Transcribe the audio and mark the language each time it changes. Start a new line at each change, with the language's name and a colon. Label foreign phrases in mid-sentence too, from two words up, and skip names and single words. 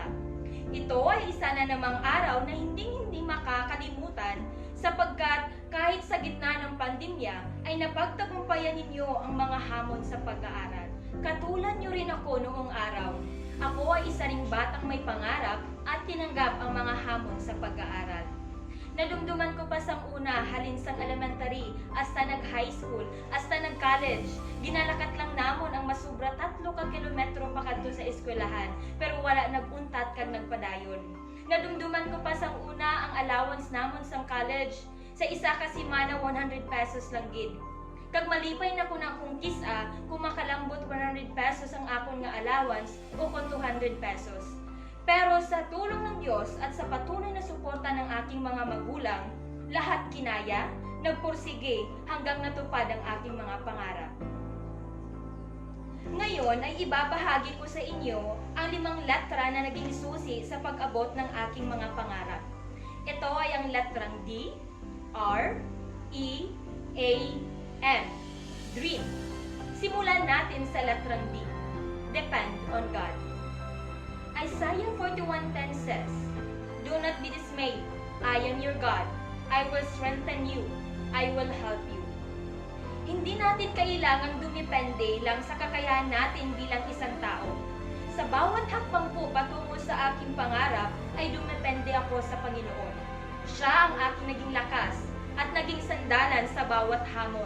Filipino: Ito ay isa na namang araw na hindi makakalimutan sapagkat kahit sa gitna ng pandemya ay napagtagumpayan ninyo ang mga hamon sa pag-aaral. Katulad nyo rin ako noong araw. Ako ay isa ring batang may pangarap at tinanggap ang mga hamon sa pag-aaral.
Hiligaynon: Nadumduman ko pa sang una halin sang elementary, hasta nag-
English: high school,
Hiligaynon: hasta nag-college. Ginalakat lang namon ang masubra 3 ka kilometro pakadto sa eskwelahan, pero wala naguntat kag nagpadayon. Nadumduman ko pa sang una ang allowance namon sang college. Sa isa ka semana 100 pesos lang gid. Kag malipay na ko na akong kisa, kumakalambot 100 pesos ang akon nga allowance o kung 200 pesos.
Filipino: Pero sa tulong ng Diyos at sa patuloy na suporta ng aking mga magulang, lahat kinaya, nagpursige hanggang natupad ang aking mga pangarap. Ngayon ay ibabahagi ko sa inyo ang 5 letra na naging susi sa pag-abot ng aking mga pangarap. Ito ay ang letrang D, R, E, A, M. Dream. Simulan natin sa letrang D.
English: Depend on God. Isaiah 41:10 says, "Do not be dismayed. I am your God. I will strengthen you. I will help you."
Filipino: Hindi natin kailangang dumepende lang sa kakayahan natin bilang isang tao. Sa bawat hakbang ko patungo sa aking pangarap ay dumepende ako sa Panginoon. Siya ang aking naging lakas at naging sandalan sa bawat hamon.